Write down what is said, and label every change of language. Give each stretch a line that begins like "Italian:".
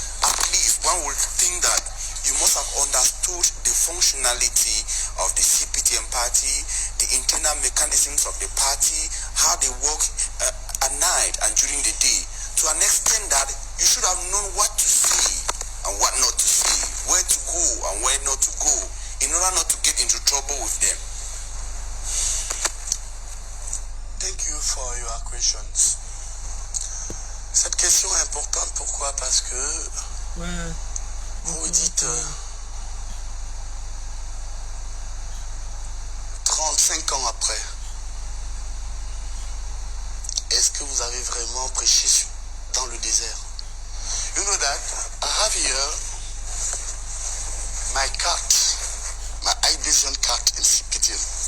English: At least one would think that you must have understood the functionality of the CPTM party, the internal mechanisms of the party, how they work at night and during the day, to an extent that you should have known what to say and what not to say, where to go and where not to go, in order not to get into trouble with them. Thank you for your questions.
French: Cette question est importante, pourquoi? Parce que vous dites 35 ans après, est-ce que vous avez vraiment prêché dans le désert?
English: You know that I have here my card, my adhesion card in CPTM.